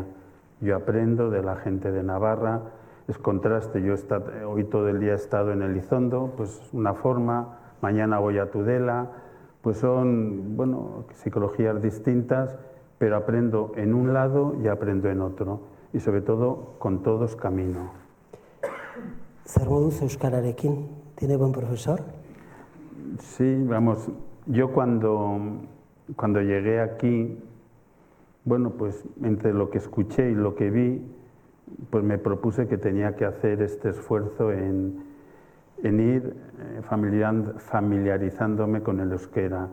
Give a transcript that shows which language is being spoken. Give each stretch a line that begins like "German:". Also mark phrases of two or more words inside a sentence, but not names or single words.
Spanish: Yo aprendo de la gente de Navarra, es contraste. Hoy todo el día he estado en Elizondo, pues una forma, mañana voy a Tudela, pues son, bueno, psicologías distintas, pero aprendo en un lado y aprendo en otro, y sobre todo con todos camino.
Basque: Zer moduz euskararekin?
Spanish: ¿Tiene buen profesor? Sí, vamos, yo cuando llegué aquí, bueno, pues entre lo que escuché y lo que vi, pues me propuse que tenía que hacer este esfuerzo en ir familiarizándome con el euskera.